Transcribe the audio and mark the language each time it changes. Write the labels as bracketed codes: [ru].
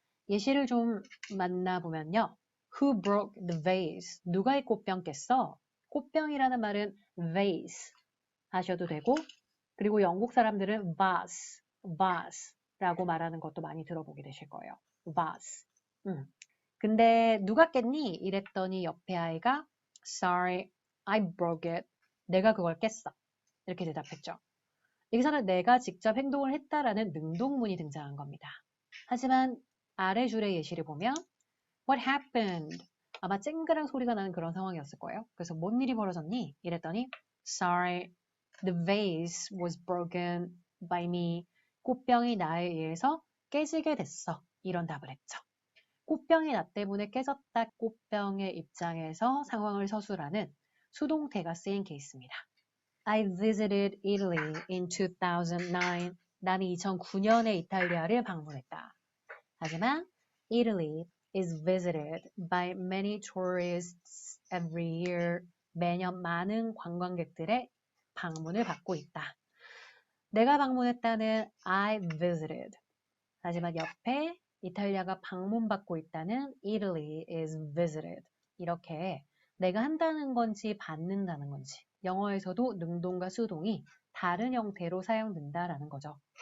[ko] 예시를 좀 만나보면요. [en] Who broke the vase? [ko] 누가 이 꽃병 깼어? 꽃병이라는 말은 vase 하셔도 되고, 그리고 영국 사람들은 vase라고 말하는 것도 많이 들어보게 되실 거예요. vase. 근데 누가 깼니? 이랬더니 옆에 아이가 [en] Sorry, I broke it. [ko] 내가 그걸 깼어. 이렇게 대답했죠. 여기서는 내가 직접 행동을 했다라는 능동문이 등장한 겁니다. 하지만 아래 줄의 예시를 보면 [en] What happened? [ko] 아마 쨍그랑 소리가 나는 그런 상황이었을 거예요. 그래서 뭔 일이 벌어졌니? 이랬더니 [en] Sorry, the vase was broken by me. [ko] 꽃병이 나에 의해서 깨지게 됐어. 이런 답을 했죠. 꽃병이 나 때문에 깨졌다. 꽃병의 입장에서 상황을 서술하는 수동태가 쓰인 케이스입니다. [en] I visited Italy in 2009. [ko] 나는 2009년에 이탈리아를 방문했다. 하지만 [en] Italy is visited by many tourists every year. [ko] 매년 많은 관광객들의 방문을 받고 있다. 내가 방문했다는 [en] I visited. [ko] 하지만 옆에 이탈리아가 방문받고 있다는 [en] Italy is visited. [ko] 이렇게 내가 한다는 건지 받는다는 건지 영어에서도 능동과 수동이 다른 형태로 사용된다라는 거죠.